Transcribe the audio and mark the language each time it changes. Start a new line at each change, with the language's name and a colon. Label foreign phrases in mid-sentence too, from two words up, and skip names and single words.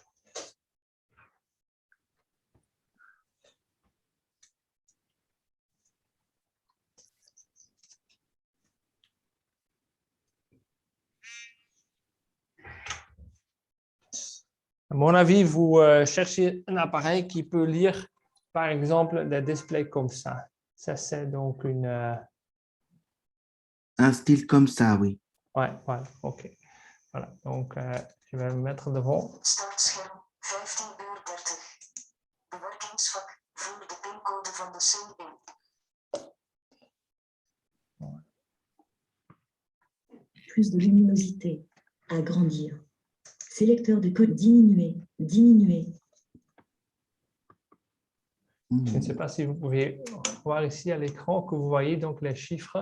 French: À mon avis, vous cherchez un appareil qui peut lire, par exemple, des displays comme ça. Ça, c'est donc une... Un style comme ça, oui. Ouais, voilà, OK. Voilà, donc je vais me mettre devant.
Dutch: Startscherm 15:30. Bewerkingsvak. Voer de pincode van de cel in.
French: Plus de luminosité. Agrandir. Sélecteur de code diminuer. Diminuer. Je ne sais pas si vous pouvez voir ici à l'écran que vous voyez donc les chiffres.